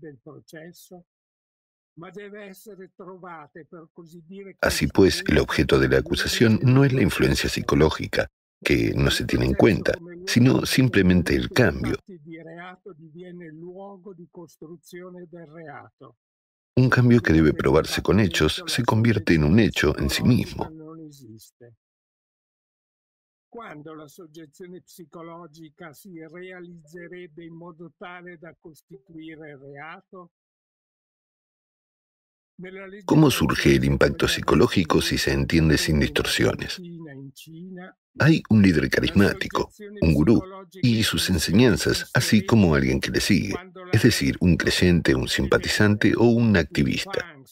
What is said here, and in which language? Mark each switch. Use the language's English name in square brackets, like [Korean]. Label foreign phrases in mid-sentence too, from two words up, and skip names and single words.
[Spanish] Así pues, el objeto de la acusación no es la influencia psicológica, que no se tiene en cuenta, sino simplemente el cambio. Un cambio que debe probarse con hechos se convierte en un hecho en sí mismo. [Italian] Quando la soggezione psicologica si realizzerebbe in modo tale da costituire il reato? [Spanish] ¿Cómo surge el impacto psicológico si se entiende sin distorsiones? Hay un líder carismático, un gurú, y sus enseñanzas, así como alguien que le sigue, es decir, un creyente, un simpatizante o un activista.